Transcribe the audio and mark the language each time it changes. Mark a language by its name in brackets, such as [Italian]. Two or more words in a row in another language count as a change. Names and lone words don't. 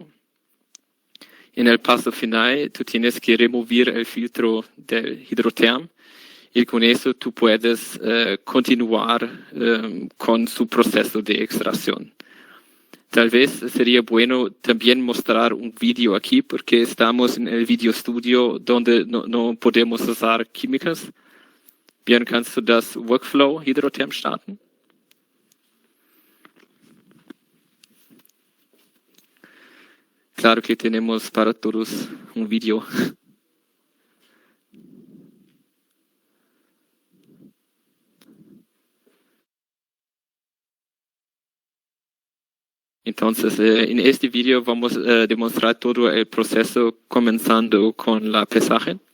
[Spanish] En el paso final, tú tienes que remover el filtro del hidroterm y con eso tú puedes continuar con su proceso de extracción. Tal vez sería bueno también mostrar un vídeo aquí porque estamos en el video estudio donde no podemos usar químicas. Bien, [German] kannst du das Workflow Hydrotherm starten? [Spanish] Claro que tenemos para todos un video. Entonces, en este video vamos a demostrar todo el proceso comenzando con la pesaje.